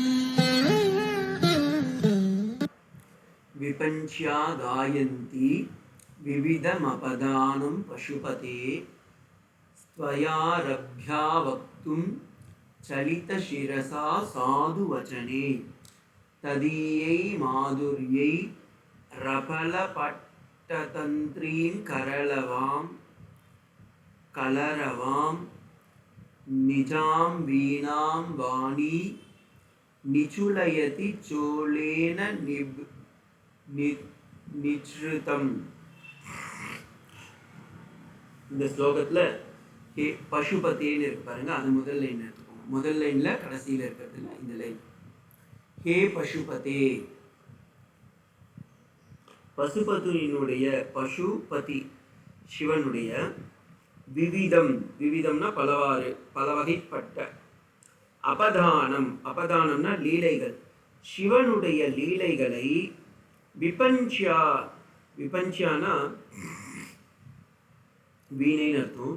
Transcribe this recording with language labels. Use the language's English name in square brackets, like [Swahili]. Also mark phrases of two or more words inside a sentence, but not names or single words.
[Sanskrit] विपञ्च्या गायन्ति विविधमपदानं पशुपते त्वयारभ्या वक्तुं चलितशिरसा साधुवचने तदीयै माधुर्यै रपलपट्टतन्त्रीं कलरवां निजां वीणां वाणी निचुलयति चोलेन निचृतम्. [Tamil] இந்த ஸ்லோகத்தில் பசுபதேன்னு இருக்கு பாருங்க, அது முதல் லைன் எடுத்துக்கோங்க. முதல் லைனில் கடைசியில் இருக்கிறதுல இந்த லைன் ஹே பசுபதே. பசுபதியினுடைய பசுபதி சிவனுடைய விவிதம்னா பலவாறு பல வகைப்பட்ட அபதானம்னா லீலைகள், சிவனுடைய லீலைகளை விபஞ்சியானா வீணைன்னு அர்த்தம்.